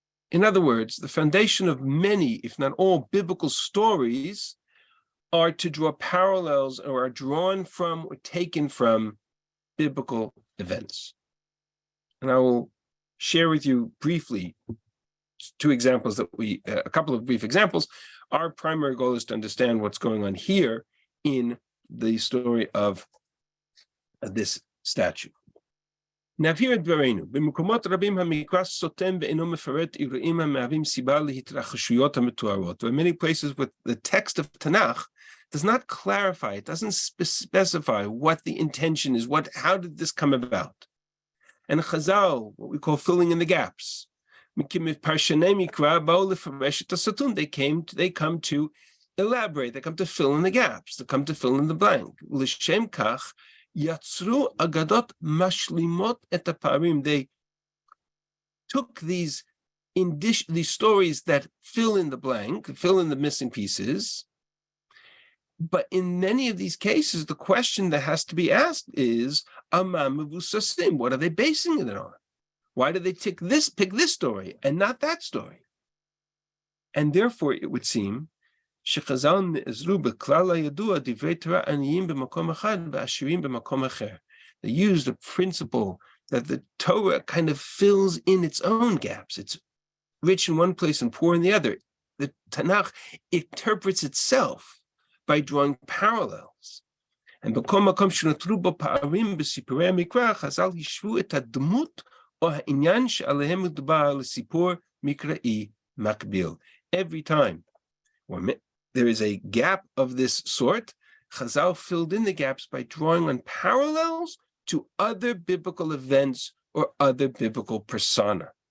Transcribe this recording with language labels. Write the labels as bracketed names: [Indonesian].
[English] In other words, the foundation of many, if not all, biblical stories are to draw parallels or are drawn from or taken from biblical events. And I will share with you briefly a couple of brief examples. Our primary goal is to understand what's going on here in the story of this statue. [Hebrew] נבהיר את דברינו, במקומות רבים המקרא סותם ואינו מפרט אירועים המהווים סיבה להתרחשויות המתוארות. [English] There are many places where the text of Tanakh does not clarify, it doesn't specify what the intention is, how did this come about? And Chazal, what we call filling in the gaps, [Hebrew] פרשני מקרא באו לפרש את הסתום. [English] They come to elaborate, they come to fill in the gaps, they come to fill in the blank. [Hebrew] לשם כך, Yatzru agadot mashlimot et haparim. [English] They took these stories that fill in the blank, fill in the missing pieces. But in many of these cases, the question that has to be asked is, [Hebrew] Ama mevusasim, [English] what are they basing it on? Why did they pick this story and not that story? And therefore, it would seem, [Hebrew] שחז"ל נעזרו בכלל הידוע דברי תורה עניים במקום אחד ועשירים במקום אחר. [English] They used a principle that the Torah kind of fills in its own gaps. It's rich in one place and poor in the other. The Tanakh interprets itself by drawing parallels. [Hebrew] And בכל מקום שנותרו בו פערים בסיפורי המקרא, חז"ל השוו את הדמות או העניין שעליהם מדובר לסיפור מקראי מקביל. [English] Every time when there is a gap of this sort, Chazal filled in the gaps by drawing on parallels to other biblical events or other biblical persona.